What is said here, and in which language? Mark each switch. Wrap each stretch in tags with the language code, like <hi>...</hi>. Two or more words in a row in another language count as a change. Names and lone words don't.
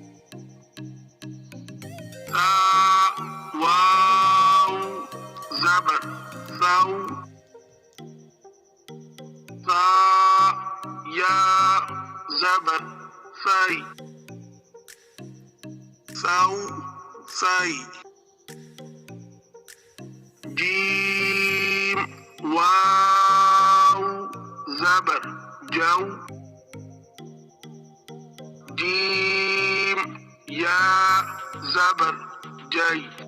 <ur>تا واو زبر ثو، ثا یا زبر ثی، ثو ثی، جیم واو زبر جو، جیم یا زبر جئی،</ur>